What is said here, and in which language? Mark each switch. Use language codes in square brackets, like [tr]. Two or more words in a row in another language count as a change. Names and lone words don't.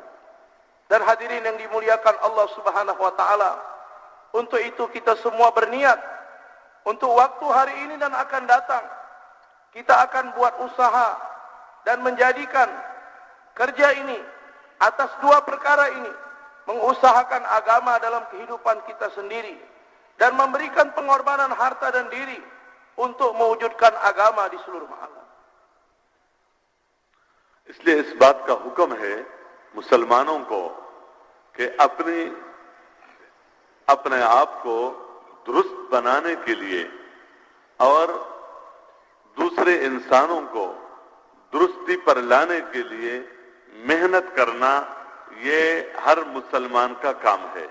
[id] Dan hadirin yang dimuliakan [ar] الله سبحانه وتعالى, [id] untuk itu kita semua berniat untuk waktu hari ini dan akan datang, kita akan buat usaha dan menjadikan kerja ini atas dua perkara ini, mengusahakan agama dalam kehidupan kita sendiri dan memberikan pengorbanan harta dan diri untuk mewujudkan agama di seluruh alam. [ur] اس لیے اس بات کا حکم ہے مسلمانوں کو کہ اپنے آپ کو درست بنانے کے لیے اور دوسرے انسانوں کو درستی پر لانے کے لیے محنت کرنا، یہ ہر مسلمان کا کام ہے.